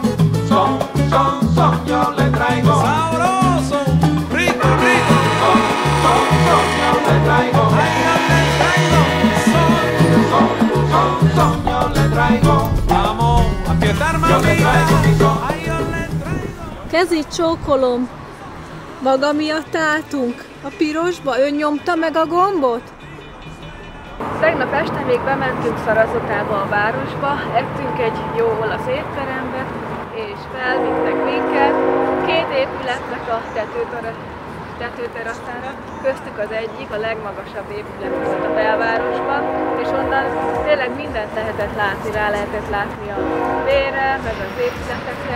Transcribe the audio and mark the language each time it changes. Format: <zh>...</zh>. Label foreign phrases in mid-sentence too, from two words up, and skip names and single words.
<es>Son, son, son, yo le traigo. Sabroso, rico, rico. Son, son, son, yo le traigo. Ay, yo le traigo mi son. Son, son, son, yo le traigo. Vamos a fiestar, mami. Yo le traigo mi son. Ay, yo le traigo.</es> <hu>Kezét csókolom. Maga miatt álltunk. A pirosba, ön nyomta meg a gombot? Tegnap este még bementünk Szarazotába a városba, ettünk egy jó olasz étterembe, és felvittek minket két épületnek a tetőteraszára, köztük az egyik, a legmagasabb épület volt a belvárosban, és onnan tényleg mindent lehetett látni, rá lehetett látni a térre, meg az épületekre.</hu>